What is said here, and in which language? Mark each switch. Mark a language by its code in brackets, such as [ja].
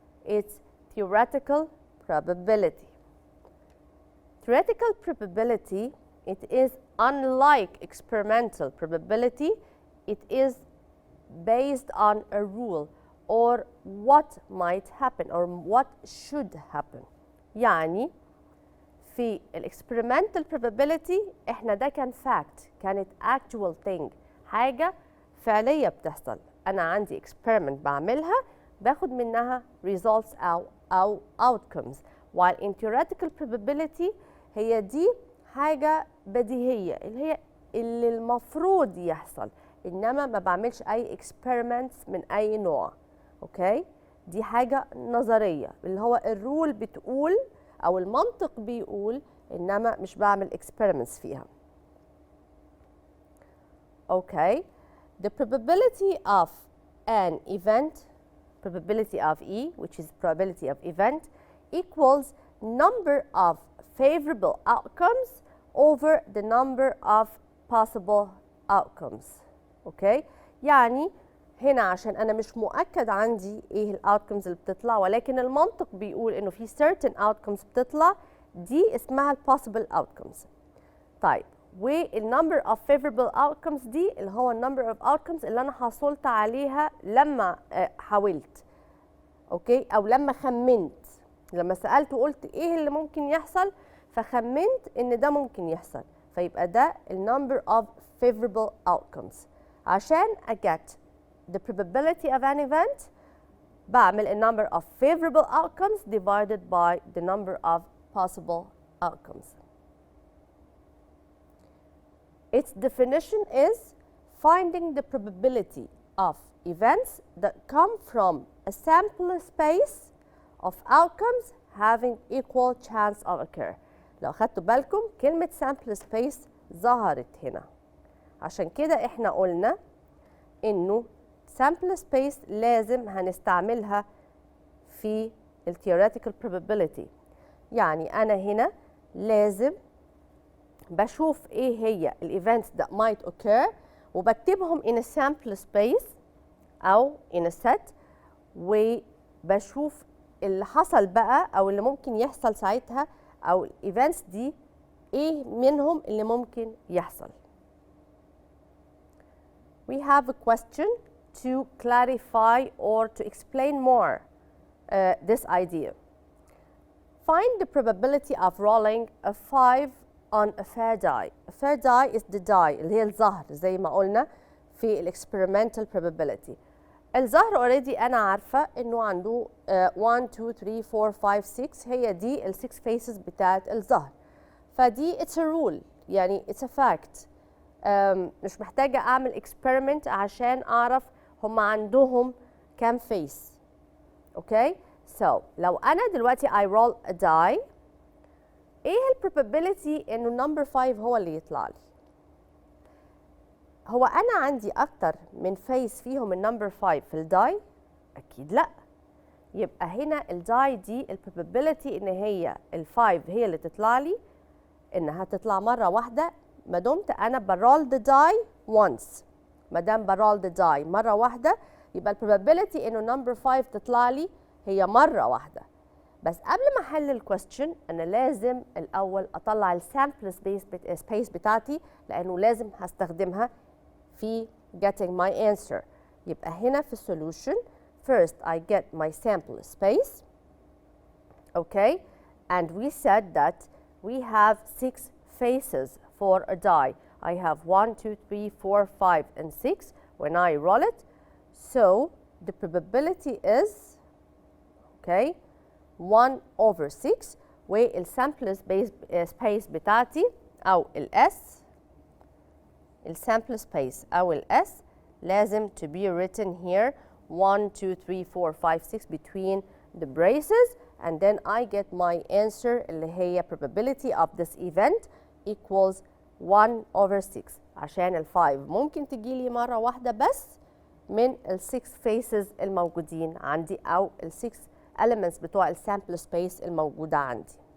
[en] It's theoretical probability. Theoretical probability, it is unlike experimental probability. It is based on a rule or what might happen or what should happen. [ar] يعني في الاكسبيرمنتال probability احنا ده كان fact، كانت [en] actual thing، [ar] حاجة فعلية بتحصل. أنا عندي experiment بعملها باخد منها results أو outcomes. [en] while in theoretical probability [ar] هي دي حاجة بديهية اللي المفروض يحصل، إنما ما بعملش أي experiments من أي نوع. أوكي؟ دي حاجة نظرية اللي هو الرول بتقول أو المنطق بيقول، إنما مش بعمل experiments فيها. أوكي؟ [en] The probability of an event, probability of E, which is probability of event, equals number of favorable outcomes over the number of possible outcomes. [ar] اوكي؟ يعني هنا عشان انا مش مؤكد عندي ايه الاوتكمز اللي بتطلع، ولكن المنطق بيقول انه في [en] certain outcomes [ar] بتطلع، دي اسمها ال possible outcomes. طيب والنمبر of favorable outcomes دي اللي هو النمبر of outcomes اللي انا حصلت عليها لما حاولت. اوكي؟ او لما خمنت، لما سألت وقلت ايه اللي ممكن يحصل فخمنت ان ده ممكن يحصل، فيبقى ده النمبر of favorable outcomes. عشان [en] get the probability of an event [ar] بعمل [en] the number of favorable outcomes divided by the number of possible outcomes. Its definition is finding the probability of events that come from a sample space of outcomes having equal chance of occur. [ar] لو خدتوا بالكم كلمة sample space ظهرت هنا، عشان كده احنا قلنا انه sample space لازم هنستعملها في ال theoretical probability. يعني انا هنا لازم بشوف ايه هي ال [en] events that might occur [ar] وبكتبهم [en] in a sample space [ar] او [en] in a set، [ar] وبشوف اللي حصل بقى او اللي ممكن يحصل ساعتها، او الايفنتس دي ايه منهم اللي ممكن يحصل. [en] We have a question to clarify or to explain more this idea. Find the probability of rolling a 5 on a fair die. A fair die is the die [ar] اللي هي الزهر زي ما قلنا في ال [en] experimental probability. [ar] الزهر already أنا عارفة إنه عنده 1 2 3 4 5 6، هي دي ال 6 faces بتاعت الزهر. فدي [en] it's a rule، يعني it's a fact. [ar] مش محتاجة أعمل experiment عشان أعرف هم عندهم كام face. أوكي؟ So لو أنا دلوقتي [en] I roll a die، [ar] إيه ال probability إنه number 5 هو اللي يطلع لي؟ هو أنا عندي أكتر من فيس فيهم النمبر 5 في الداي؟ أكيد لأ. يبقى هنا الداي دي البروبابيلتي إن هي ال5 هي اللي تطلع لي، إنها تطلع مرة واحدة ما دمت أنا [en] برول the die once. [ar] ما دام [en] برول the die [ar] مرة واحدة يبقى البروبابيلتي إنه نمبر 5 تطلع لي هي مرة واحدة. بس قبل ما أحل الكويستشن أنا لازم الأول أطلع السامبل سبيس بتاعتي، لأنه لازم هستخدمها في [en] getting my answer. [ar] يبقى هنا في [en] solution first I get my sample space. Okay, and we said that we have 6 faces for a die. I have 1 2 3 4 5 and 6 when I roll it. So the probability is okay 1 over 6 والsample space [ar] بتاعتي أو [en] S الsample space أو S [ar] لازم [en] to be written here 1 2 3 4 5 6 between the braces, and then I get my answer [ar] اللي هي [en] probability of this event equals 1 over 6. [ar] عشان ال5 ممكن تجيلي مرة واحدة بس من ال6 faces الموجودين عندي أو ال6 elements بتوع الsample space الموجودة عندي.